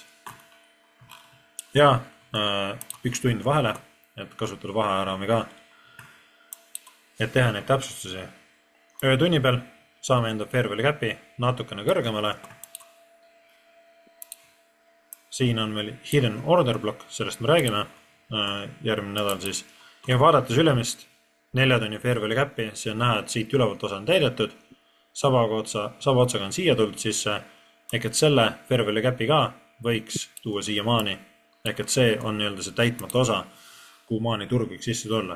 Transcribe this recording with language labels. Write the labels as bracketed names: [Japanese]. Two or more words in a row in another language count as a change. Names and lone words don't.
[Estonian] Ja 1 tund vahele, et kasutada vaheajaraami ka, et teha neid täpsustusi. Öötunni peal saame enda [English] fair value cap'i [Estonian] natukene kõrgemale. Siin on meil [English] hidden order block, [Estonian] sellest me räägime järgmine nädal siis. Ja vaadates ülemist 4 tunni [English] fair value cap'i, [Estonian] see on näha, et siit ülevalt osa on täidetud. Saba otsaga on siia tulnud sisse, ehk et selle [English] fair value cap'i [Estonian] ka võiks tuua siia maani. Ehk et see on nii-öelda see täitmata osa, kuhu maani turg võiks sisse tulla.